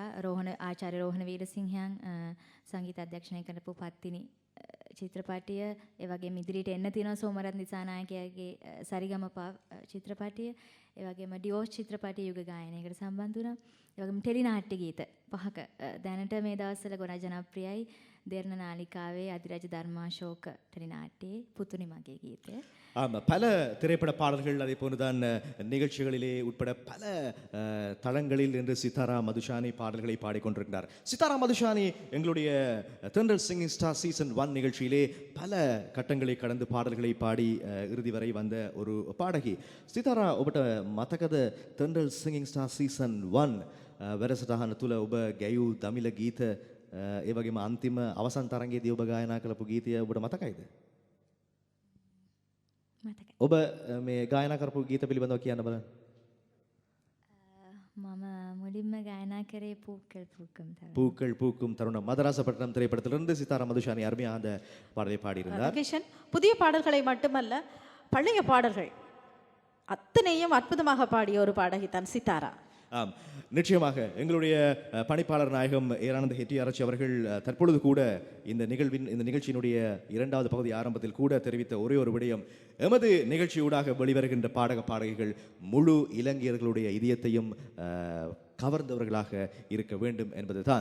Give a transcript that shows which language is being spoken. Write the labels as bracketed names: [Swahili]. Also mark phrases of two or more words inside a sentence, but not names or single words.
[Sinhala] ආචාර්ය රෝහණ වීරසිංහයන් සංගීත අධ්‍යක්ෂණය කරපු පත්තිනි චිත්‍රපටය, ඒ වගේම ඉදිරියට එන්න තියෙනවා සෝමරත්න දිසානායකයාගේ සරිගමපා චිත්‍රපටය, ඒ වගේම ඩිවෝස් චිත්‍රපටය යුග ගායනයකට සම්බන්ධ වුණා. ඒ වගේම ටෙලි නාට්‍ය ගීත 5ක දැනට මේ දවස්වල ගොඩාක් ජනප්‍රියයි. දෙරණ නාලිකාවේ අධිරාජ ධර්මාශෝක ටෙලිනාට්‍යයේ පුතුනි මගේ ගීතය. [Tamil] ஆமாம், பல திரைப்பட பாடல்கள் அதே போன்றுதான் நிகழ்ச்சிகளிலே உட்பட பல தளங்களில் இன்று சித்தாரா மதுஷானி பாடல்களை பாடிக்கொண்டிருக்கிறார். சித்தாரா மதுஷானி எங்களுடைய தென்றல் சிங்கிங் ஸ்டார் சீசன் 1 நிகழ்ச்சியிலே பல கட்டங்களை கடந்து பாடல்களை பாடி இறுதி வரை வந்த ஒரு பாடகி. [Sinhala] சித்தாரா ඔබට මතකද தென்றல் සිංගින් ස්ටාර් සීසන් 1 වැඩසටහන තුල ඔබ ගැයූ දමිළ ගීත ඒ වගේම අන්තිම අවසන් තරඟයේදී ඔබ ගායනා කළපු ගීතය ඔබට මතකයිද? මතකයි. ඔබ මේ ගායනා කරපු ගීත පිළිබඳව කියන්න බලන්න. මම මුලින්ම ගායනා කරේ பூக்கள் பூக்கும் தருணம். [Tamil] பூக்கள் பூக்கும் தருணம் மதராசப்பட்டினம் திரைப்படத்திலிருந்து சித்தாரா மதுஷானி அருமையாக அந்த பாடலை பாடியிருந்தார். கிஷன், புதிய பாடல்களை மட்டுமல்ல பழைய பாடல்கள் அத்தனையும் அற்புதமாக பாடிய ஒரு பாடகி தான் சித்தாரா. ஆம், நிச்சயமாக எங்களுடைய பணிப்பாளர் நாயகம் ஏரானந்த ஹெட்டியாராச்சி அவர்கள் தற்பொழுது கூட இந்த நிகழ்ச்சியினுடைய 2வது பகுதி ஆரம்பத்தில் கூட தெரிவித்த ஒரே ஒரு விடயம், எமது நிகழ்ச்சியூடாக வெளிவருகின்ற பாடகிகள் முழு இலங்கையர்களுடைய இதயத்தையும் கவர்ந்தவர்களாக இருக்க வேண்டும் என்பதுதான்.